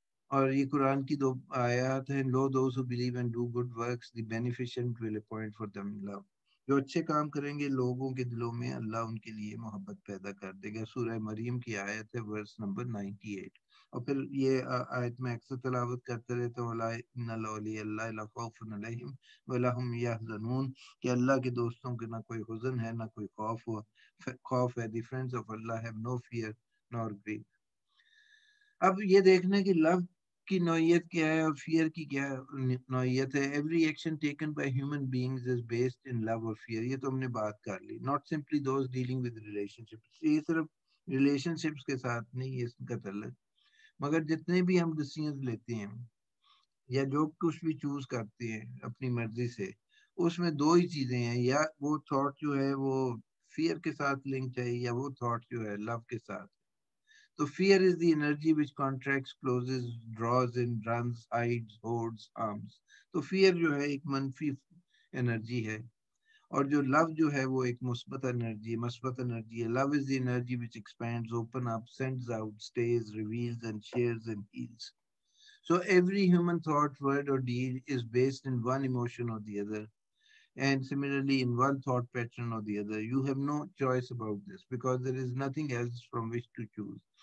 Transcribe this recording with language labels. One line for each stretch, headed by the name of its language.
Urdu: اور یہ قرآن کی دو آیات ہیں.
English: Lo those who believe and do good works the beneficent will appoint for them love.
Urdu: جو اچھے کام کریں گے لوگوں کے دلوں میں اللہ ان کے لیے محبت پیدا کر دے گا. سورہ مریم کی آیت ہے ورس نمبر 98. اور پھر یہ آیت میں اکثر تلاوت کرتے رہتے ہیں
Arabic: ان الاولیاء اللہ لا خوف علیہم ولا هم یحزنون،
Urdu: کہ اللہ کے دوستوں کے نہ کوئی حزن ہے نہ کوئی خوف ہے.
English: The friends of Allah have no fear nor grief.
Urdu: اب یہ دیکھنا کہ لو کی نوعیت کیا ہے اور فیئر کی کیا نوعیت ہے.
English: Every action taken by human beings is based on love اور fear.
Urdu: یہ تو ہم نے بات کر لی.
English: Not simply those dealing with relationships.
Urdu: یہ صرف ریلیشن شپس کے ساتھ نہیں ہے اس کا تعلق، مگر جتنے بھی ہم ڈیسیژنز لیتے ہیں یا جو کچھ بھی چوز کرتے ہیں اپنی مرضی سے، اس میں دو ہی چیزیں ہیں، یا وہ تھاٹ جو ہے وہ فیئر کے ساتھ لنک ہے، یا وہ تھاٹ جو ہے لو کے ساتھ.
English: So fear is the energy which contracts, closes, draws in, runs, hides, hoards, harms.
Urdu: تو fear جو ہے ایک منفی انرجی ہے، اور جو love جو ہے وہ ایک مثبت انرجی ہے.
English: Love is the energy which expands, opens up, sends out, stays, reveals and shares and heals. So every human thought, word or deed is based in one emotion or the other, and similarly in one thought pattern or the other. You have no choice about this because there is nothing else from which to choose.